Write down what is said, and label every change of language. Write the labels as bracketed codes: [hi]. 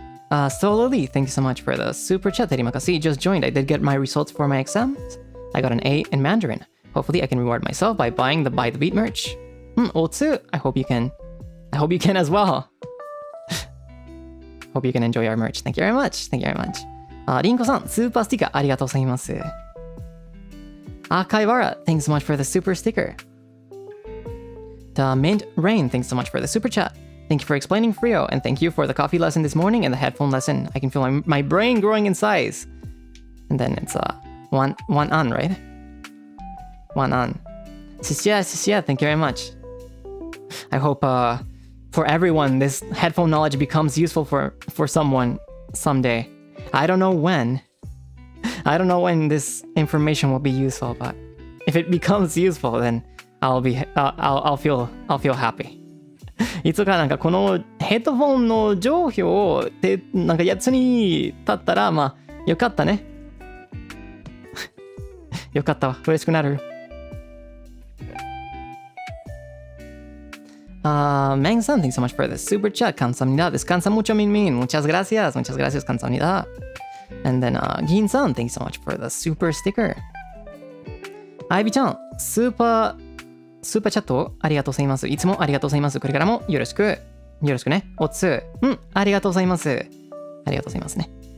[en] Sololi, thank you so much for the super chat. Terimakasi just joined. I did get my results for my exams. I got an A in Mandarin. Hopefully, I can reward myself by buying the Buy the Beat merch. Otsu, I hope you can. I hope you can as well. Hope you can enjoy our merch. Thank you very much. Thank you very much. [ja] リンコさん、スーパースティッカーありがとうございます。 [en] Kaivara, thanks so much for the super sticker. The Mint Rain, thanks so much for the super chat. Thank you for explaining Frio, and thank you for the coffee lesson this morning and the headphone lesson. I can feel my brain growing in size. And then it's one on, right? One on. Shishia, thank you very much. I hope for everyone this headphone knowledge becomes useful for someone someday. I don't know when. I don't know when this information will be useful, but if it becomes useful, then I'll feel happy. [ja] いつかなんかこのヘッドフォンの情報でなんか役に立ったらまあよかったね。よかったわ。嬉しくなる。 [en] Meng-san, thanks so much for the super chat. [ko] Kamsahamnida. [es] Descansa mucho, Min. Muchas gracias. Muchas gracias, [ko] Kamsahamnida. [en] And then, Gin-san, thanks so much for the super sticker. [ja] Ivy-chan, スーパーチャットありがとうございます。いつもありがとうございます。これからもよろしくね。おつ。ありがとうございます。ありがとうございますね。